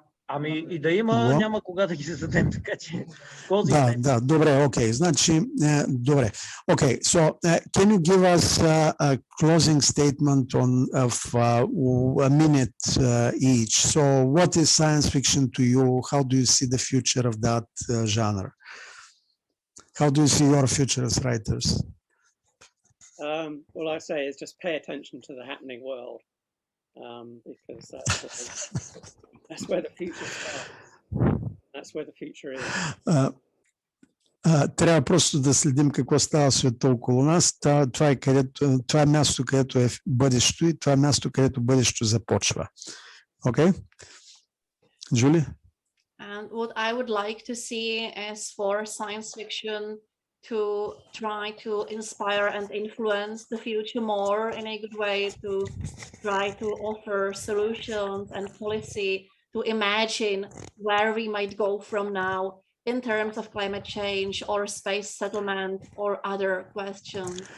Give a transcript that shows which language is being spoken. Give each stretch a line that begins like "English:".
Bulgarian: Ами и да има, няма кога да ги зададем, така че... Да, добре, окей. Значи, добре.
English: Okay, so can you give us a closing statement of a minute each? So what is science fiction to you? How do you see the future of that genre? How do you see your future as writers? Well, I say is just pay attention to the happening world. Because that's where the future starts. That's where the future is.
Bulgarian: Трябва просто да следим какво става в света около нас. Това е място, където е бъдещето и това е място, където бъдещето започва.
English: Okay? Julie? And what I would like to see is for science fiction to try to inspire and influence the future more in a good way, to try to offer solutions and policy to imagine where we might go from now in terms of climate change or space settlement or other questions.